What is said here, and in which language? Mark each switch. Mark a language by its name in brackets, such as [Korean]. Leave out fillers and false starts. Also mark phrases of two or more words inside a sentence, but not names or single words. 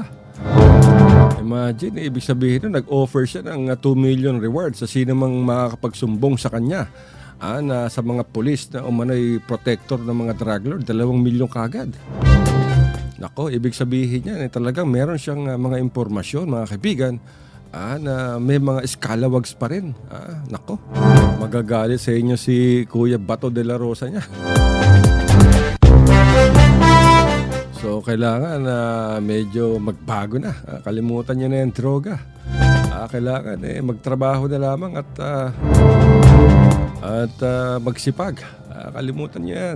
[Filipino] Imagine, ibig sabihin nag-offer siya ng [English] 2 million reward [Filipino] sa sino mang makakapagsumbong sa kanya na sa mga pulis na umano'y protector ng mga [English] drug lord, [Filipino] 2 milyon kagad. Nako, ibig sabihin niya talagang meron siyang mga impormasyon mga kaibigan na may mga scalawags pa rin. Nako, magagalit sa inyo si Kuya Bato de la Rosa niya. So, kailangan medyo magbago na. Kalimutan niyo na yung droga. Kailangan magtrabaho na lamang at magsipag. Kalimutan niyo yan.